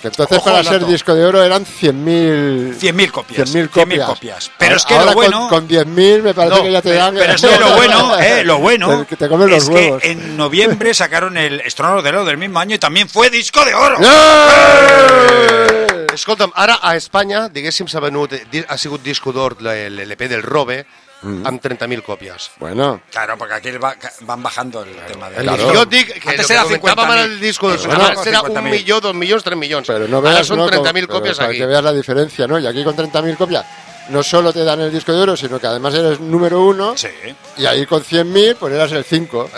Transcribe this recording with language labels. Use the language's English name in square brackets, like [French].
[Spanish] Entonces, ojo para ser dato. Disco de oro eran 100.000... 100.000 copias. 100.000 copias. Pero es que ahora lo bueno... Con 10.000 me parece no, que ya te dan... Pero es que lo bueno, lo bueno... Que te comen los huevos. Es que en noviembre sacaron el Estrónalo de Oro del mismo año y también fue disco de oro. ¡Eh! [Catalan] Escolta'm, ara a Espanya, diguéssim, s'ha venut, ha sigut disco d'or l'LP del Robe, amb 30.000 copies. [Spanish] Bueno. Claro, porque aquí van bajando el tema de... Claro. [Catalan] Jo dic [Spanish] que antes era 50.000. Antes era 50.000. Bueno, antes era 1.000.000, 2.000.000, 3.000.000. Pero no veas, ahora son no, 30.000 copies aquí. Para que veas la diferencia, ¿no? Y aquí con 30.000 copias no solo te dan el disco de oro, sino que además eres número uno. Sí. Y ahí con 100.000, pues eras el 5.